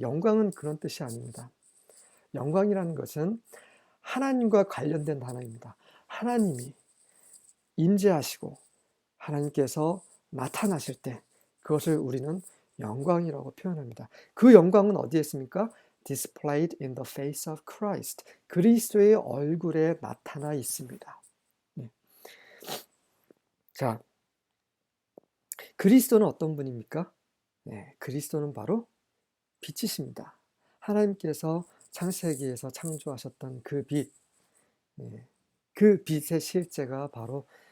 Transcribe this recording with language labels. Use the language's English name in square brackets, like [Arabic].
[Korean] 영광은 그런 뜻이 아닙니다. 영광이라는 것은 하나님과 관련된 단어입니다. 하나님이 임재하시고 하나님께서 나타나실 때 그것을 우리는 영광이라고 표현합니다. 그 영광은 어디에 있습니까? [English] Displayed in the face of Christ. [Korean] 그리스도의 얼굴에 나타나 있습니다. 네. 자, 그리스도는 어떤 분입니까? 네, 그리스도는 바로 빛이십니다. 하나님께서 창세기에서 창조하셨던 그 빛, 그 빛의 실제가 바로